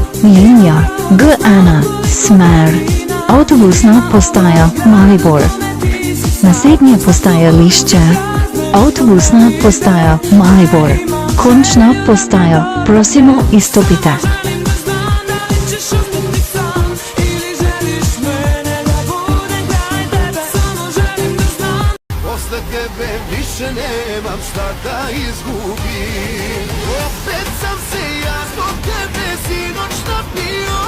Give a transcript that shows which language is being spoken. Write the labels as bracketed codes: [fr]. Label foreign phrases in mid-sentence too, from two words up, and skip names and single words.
[sl] linija G1, smer, autobusna postaja Maribor. Naslednje postajališče, autobusna postaja Maribor, končna postaja, prosimo izstopite. [sr] Posle tebe više nemam šta da izgubim. Opet sam se ja zbog tebe sinoć napio.